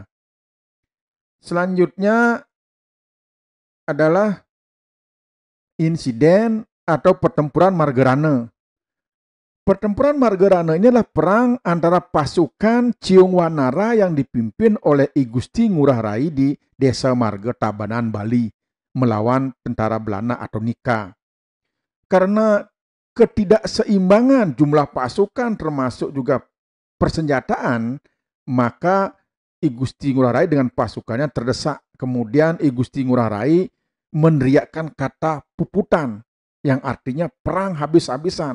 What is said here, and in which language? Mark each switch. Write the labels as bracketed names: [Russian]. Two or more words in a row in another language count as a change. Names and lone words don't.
[Indonesian] Selanjutnya adalah insiden atau pertempuran Margerane. Pertempuran Margerane ini adalah perang antara pasukan Ciung Wanara yang dipimpin oleh I Gusti Ngurah Rai di Desa Marga Tabanan, Bali, melawan tentara Belanda atau Nika. Karena ketidakseimbangan jumlah pasukan termasuk juga persenjataan, maka I Gusti Ngurah Rai dengan pasukannya terdesak. Kemudian I Gusti Ngurah Rai meneriakkan kata puputan yang artinya perang habis-habisan.